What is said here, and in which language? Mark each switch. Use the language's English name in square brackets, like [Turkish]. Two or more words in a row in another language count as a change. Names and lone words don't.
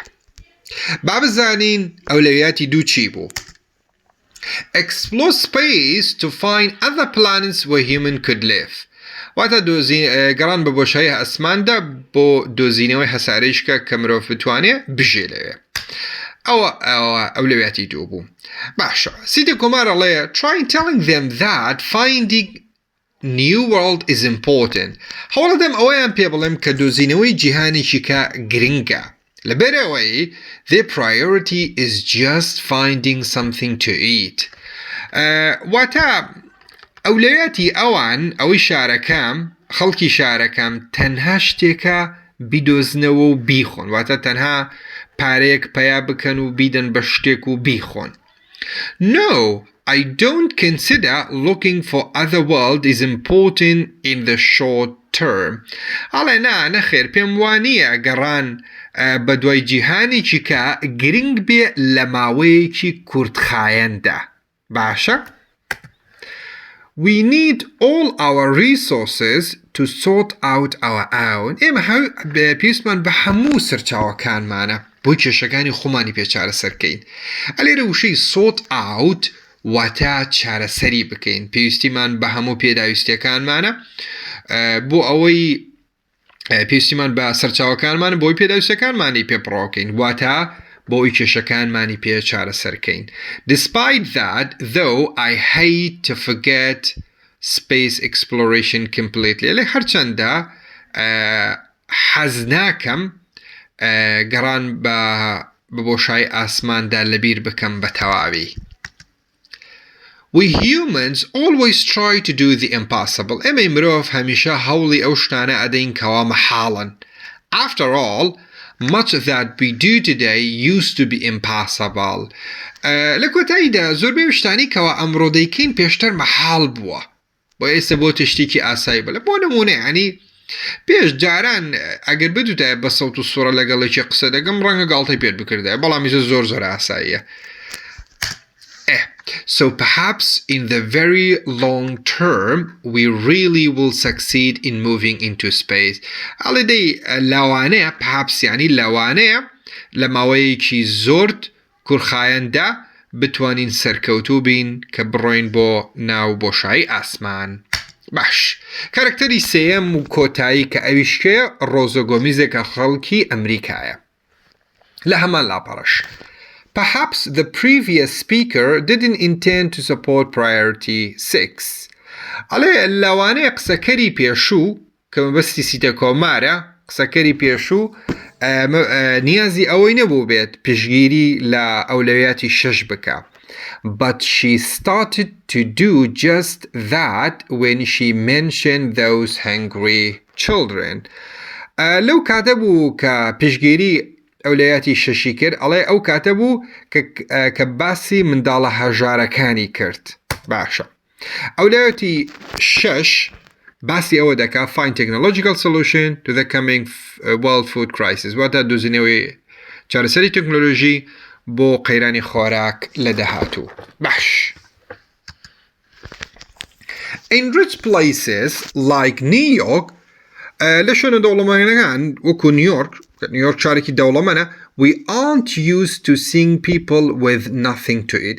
[Central Kurdish] با بزانین ئەولەویەتی دوو چی بوو. [English] Explore space to find other planets where human could live. [Central Kurdish] واتە گەڕان بە بۆشایی ئەسماندا بۆ دۆزینەوەی هەسارەیشکە کە مرۆڤ بتوانێت بژێ لەوێ. ئەوە ئەولەویەتی دوو بوو. باشە سیتە کۆمارەڵێ [English] try telling them that finding new world is important. [Central Kurdish] هەوڵەدەم ئەوەیان پێ بڵێم کە دۆزینەوەی جیهانێکی کە گرنگە. [English] لەبەرەوەی their priority is just finding something to eat. [Central Kurdish] واتە ئەولەویەتی ئەوان ئەوەی شارەکەم خەڵکی شارەکەم تەنها شتێکە بیدۆزنەوە و بیخۆن واتە تەنها پارەیەک پەیا بکەن و بیدەن بە شتێک و بیخۆن. [English] No, I don't consider looking for other world is important in the short term. [Central Kurdish] ئەڵێ نەخێر پێم وانییە گەڕان بە دوای جیهانێکی کە گرنگ بێ لە ماوەیەکی کورتخایەندا. باشە؟ [English] We need all our resources to sort out our own. [Central Kurdish] ئێمە پێویستمان بە هەموو سەرچاوەکانمانە بۆ کێشەکانی خۆمانی پێ چارەسەرکەین. ئەلێرە وشەی [English] sort out [Central Kurdish] واتە چارەسەری بکەین. پێویستیمان بە هەموو پێداویستیەکانمانە بۆ ئەوەی پێویستیمان بە سەرچاوەکانمانە بۆی پێداویستەکانمانی پێپڕۆکەین واتە بۆی کێشەکانمانی پێ چارەسەرکەین. [English] Despite that, though, I hate to forget space exploration completely. [Central Kurdish] لێ هەرچەندە حەز ناکەم گەڕان بە بۆشای ئاسماندا لەبیر بکەم بە تەواوی. [English] We humans always try to do the impossible. [Central Kurdish] ئێمەی مرۆڤ هەمیشە هەوڵی ئەو شتانە ئەدەین کەوا مەحاڵن. [English] After all, much that we do today used to be impossible. [Central Kurdish] لە کۆتاییدا زۆربەی شتانی کەوا ئەمڕۆ دەیکەین پێشتر مەحاڵ بووە بۆ ئێستا بۆ تشتێکی ئاسایی بڵێ بۆ نمونە ینی پێش جاران ئەگەر بدوتە بە سەوت و سوورە لەگەڵێکی قسە دەگەم ڕەنگە گاڵتەی پێت بکردای بەڵامیزە زۆر ئاساییە. [English] So perhaps in the very long term, we really will succeed in moving into space. [Arabic] على لوانه [Central Kurdish] perhaps [Arabic] يعني لوانه [Central Kurdish] لماوەیەکی زۆرت کورخایەندا بتوانین سەرکەوتوو بین کە بڕۆین بۆ ناو بۆشایی ئاسمان. باش کارکتەری سێیەم و کۆتایی کە ئەویشکەیە ڕۆزە گۆمیزێکە خەڵکی ئەمریکایە لە هەمان لاپەڕەش. [English] Perhaps the previous speaker didn't intend to support priority 6. [Central Kurdish] ئەڵێ لەوانەیە قسەکەری پێشوو کە مەبەستی سیتە کۆمارە قسەکەری پێشوو نیازی ئەوەی نەبوو بێت پشگیری لە ئەولەویاتی 6 بکە. [English] But she started to do just that when she mentioned those hungry children. [Central Kurdish] لەو کاتە بوو کە پشگیری ئەولەیاتی شەشی کرد ئەڵێ ئەو کاتە بوو کە باسی منداڵە هەژارەکانی کرد. باشە ئەولەیاتی 6 باسی ئەوە دەکا [English] find technological solution to the coming world food crisis [Central Kurdish] واتە دۆزینەوەی چارەسەری تەکنۆلۆژی بۆ قەیرانی خۆراک لە داهاتوو. [English] باش In rich places like New York [Central Kurdish] لە شوێنە دەوڵەمەندەکان وەکو نیویۆرک شارێکی دەوڵەمەندە [English] we aren't used to seeing people with nothing to eat.